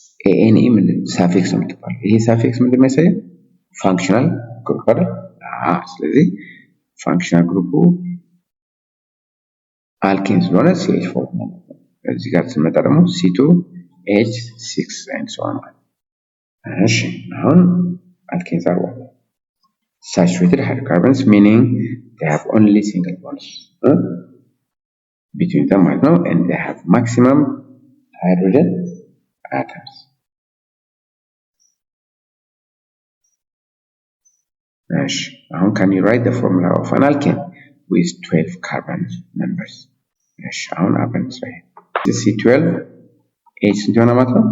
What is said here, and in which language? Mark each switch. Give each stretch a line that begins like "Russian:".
Amharic: ኤኤንኢ ምን ሳፊክስ ነው የምትባለው ይሄ ሳፊክስ ምንድን ነው የሚያሳየው ፋንክሽናል ግሩፕ አይደል ስለዚህ ፋንክሽናል ግሩፑ አልኬን ስለሆነ CH4 ነው እዚህ ጋር ስንመጣ ደግሞ C2H6 and so on። እሺ አሁን alkanes are what?
English: Saturated hydrocarbons, meaning they have only single bonds between them ማለት ነው, and they have maximum hydrogen atoms. እሺ አሁን can you write the formula of an alkane with 12 carbon members?
Amharic: እሺ አሁን አብረን እንስራ። C12 H ስንት ይሆናል ማለት ነው?